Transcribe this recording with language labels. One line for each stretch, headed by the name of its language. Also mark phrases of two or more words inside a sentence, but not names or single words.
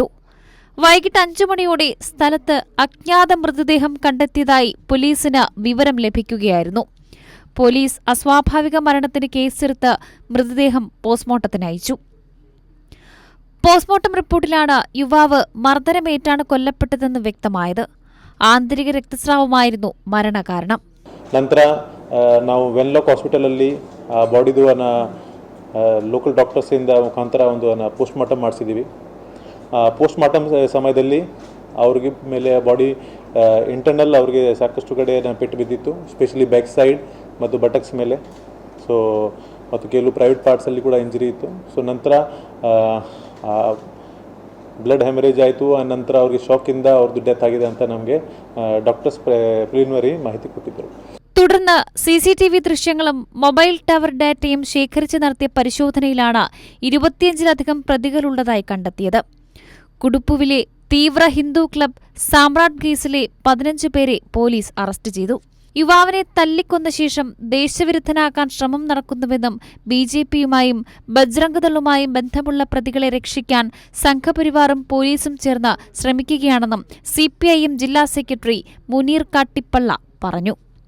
Malayalam: വൈകിട്ട് 5 മണിയോടെ സ്ഥലത്ത് അജ്ഞാത മൃതദേഹം കണ്ടെത്തിയതായി പോലീസിന് വിവരം ലഭിക്കുകയായിരുന്നു. പോലീസ് അസ്വാഭാവിക മരണത്തിന് കേസെടുത്ത് മൃതദേഹം പോസ്റ്റ്മോർട്ടത്തിന് അയച്ചു. പോസ്റ്റ്മോർട്ടം റിപ്പോർട്ടിലാണ് യുവാവ് മർദ്ദനമേറ്റാണ് കൊല്ലപ്പെട്ടതെന്ന് വ്യക്തമായത്. ആന്തരിക രക്തസ്രാവമായിരുന്നു മരണകാരണം.
Kannada: ನಂತರ ನಾವು ವೆನ್ಲಾಕ್ ಹಾಸ್ಪಿಟಲಲ್ಲಿ ಬಾಡಿದು ಲೋಕಲ್ ಡಾಕ್ಟರ್ಸಿಂದ ಮುಖಾಂತರ ಒಂದು ಪೋಸ್ಟ್ಮಾರ್ಟಮ್ ಮಾಡಿಸಿದ್ದೀವಿ. ಪೋಸ್ಟ್ಮಾರ್ಟಮ್ ಸಮಯದಲ್ಲಿ ಅವ್ರಿಗೆ ಮೇಲೆ
English: body internal
Kannada: ಅವ್ರಿಗೆ ಸಾಕಷ್ಟು ಕಡೆ ಪೆಟ್ಟು ಬಿದ್ದಿತ್ತು, ಸ್ಪೆಷಲಿ
English: back side
Kannada: ಮತ್ತು ಬಟಕ್ಸ್ ಮೇಲೆ. ಸೊ ಮತ್ತು ಕೆಲವು ಪ್ರೈವೇಟ್ ಪಾರ್ಟ್ಸಲ್ಲಿ ಕೂಡ ಇಂಜರಿ ಇತ್ತು. ಸೊ ನಂತರ
English: blood hemorrhage
Kannada: ಆಯಿತು. ನಂತರ ಅವ್ರಿಗೆ ಶಾಕಿಂದ ಅವ್ರದ್ದು ಡೆತ್ ಆಗಿದೆ ಅಂತ ನಮಗೆ
English: doctors preliminary
Kannada: ಮಾಹಿತಿ ಕೊಟ್ಟಿದ್ದರು.
Malayalam: തുടർന്ന് CCTV ദൃശ്യങ്ങളും മൊബൈൽ ടവർ ഡാറ്റയും ശേഖരിച്ച് നടത്തിയ പരിശോധനയിലാണ് 25ലധികം പ്രതികളുള്ളതായി കണ്ടെത്തിയത്. കുടുപ്പുവിലെ തീവ്ര ഹിന്ദു ക്ലബ് സാമ്രാട്ട് കേസിലെ 15 പേരെ പോലീസ് അറസ്റ്റ് ചെയ്തു. യുവാവിനെ തല്ലിക്കൊന്ന ശേഷം ദേശവിരുദ്ധനാക്കാൻ ശ്രമം നടക്കുന്നുവെന്നും BJPയുമായും ബജ്രംഗ്ദളുമായും ബന്ധമുള്ള പ്രതികളെ രക്ഷിക്കാൻ സംഘപരിവാറും പോലീസും ചേർന്ന് ശ്രമിക്കുകയാണെന്നും CPIM ജില്ലാ സെക്രട്ടറി മുനീർ കാട്ടിപ്പള്ള പറഞ്ഞു.